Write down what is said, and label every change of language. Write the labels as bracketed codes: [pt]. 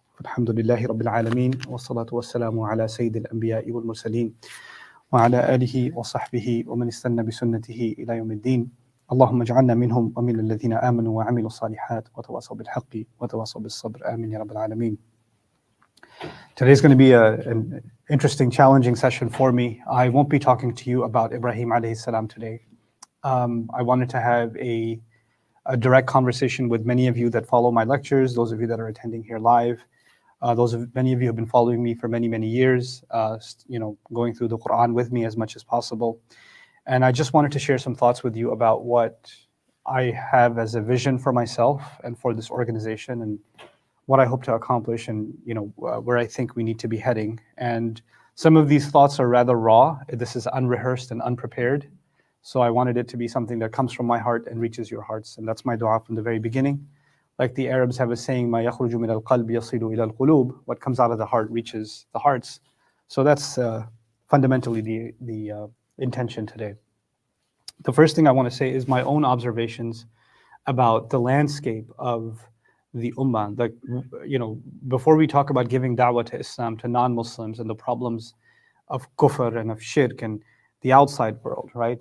[ar] الحمد لله رب العالمين والصلاة والسلام على سيد الأنبياء والمرسلين وعلى آله وصحبه ومن استنى بسنته إلى يوم الدين. اللهم اجعلنا منهم ومن الذين آمنوا وعملوا الصالحات وتواصوا بالحق وتواصوا بالصبر. آمين يا رب العالمين. [en] Today's going to be an interesting, challenging session for me. I won't be talking to you about Ibrahim alayhi salam today. I wanted to have a direct conversation with many of you that follow my lectures, those of you that are attending here live, many of you have been following me for many years, going through the Quran with me as much as possible. And I just wanted to share some thoughts with you about what I have as a vision for myself and for this organization, and what I hope to accomplish, and where I think we need to be heading. And some of these thoughts are rather raw. This is unrehearsed and unprepared. So I wanted it to be something that comes from my heart and reaches your hearts. And that's my dua from the very beginning. Like the Arabs have a saying, [ar] مَا يَخْرُجُ مِنَ الْقَلْبِ يَصِلُ إِلَى الْقُلُوبِ. [en] What comes out of the heart reaches the hearts. So that's fundamentally the intention today. The first thing I want to say is my own observations about the landscape of the ummah. Before we talk about giving da'wah to Islam to non-Muslims and the problems of kufr and of shirk and the outside world, right?